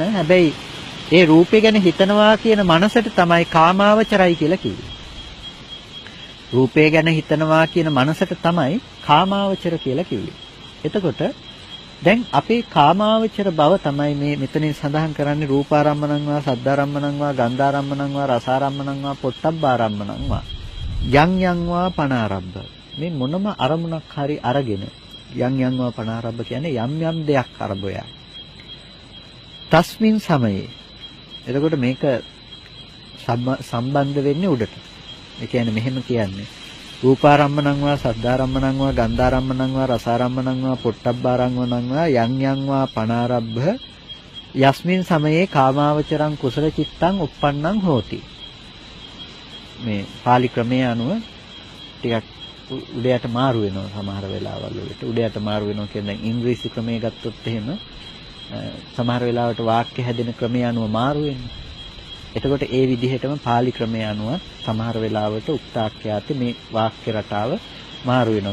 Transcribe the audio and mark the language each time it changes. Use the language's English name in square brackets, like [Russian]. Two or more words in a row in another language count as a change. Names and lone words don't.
[Sinhala] හැබැයි ඒ රූපය ගැන හිතනවා කියන මනසට තමයි කාමාවචරයි කියලා කිව්වේ. රූපය ගැන හිතනවා කියන මනසට තමයි කාමාවචර කියලා කිව්වේ. එතකොට දැන් අපේ කාමාවචර බව තමයි මේ මෙතනින් සඳහන් කරන්නේ [Pali] රූපාරම්මණං වා සද්ධාරම්මණං වා ගන්ධාරම්මණං වා රසාරම්මණං වා පොට්ටබ්බාරම්මණං වා යං යං වා පනාරබ්බ [Sinhala] මේ මොනම අරමුණක් හරි අරගෙන [Pali] යම් යම්ව පනාරබ්බ [Sinhala] කියන්නේ යම් යම් දෙයක් අරබෝය. [Pali] තස්මින් සමයේ. [Sinhala] එතකොට මේක සම්බන්ධ වෙන්නේ උඩට. ඒ කියන්නේ මෙහෙම කියන්නේ [Pali] රූපාරම්මණං වා සද්ධාරම්මණං වා ගන්ධාරම්මණං වා රසාරම්මණං වා පොට්ටබ්බාරම්මණං වා යම් යම්වා පනාරබ්බ යස්මින් සමයේ කාමාවචරං කුසල චිත්තං uppannං හෝති. [Sinhala] මේ පාලි ක්‍රමයේ අනුව ටිකක් උඩයට මාරු වෙනවා සමහර වෙලාවල් වලට. උඩයට මාරු වෙනවා කියන්නේ දැන් ඉංග්‍රීසි ක්‍රමයේ ගත්තොත් එහෙම සමහර වෙලාවට වාක්‍ය හැදෙන ක්‍රමයේ අනුව මාරු වෙනවා. එතකොට ඒ විදිහටම පාලි ක්‍රමයේ අනුව සමහර වෙලාවට උක්තාක්ෂයාති මේ වාක්‍ය රටාව මාරු වෙනවා.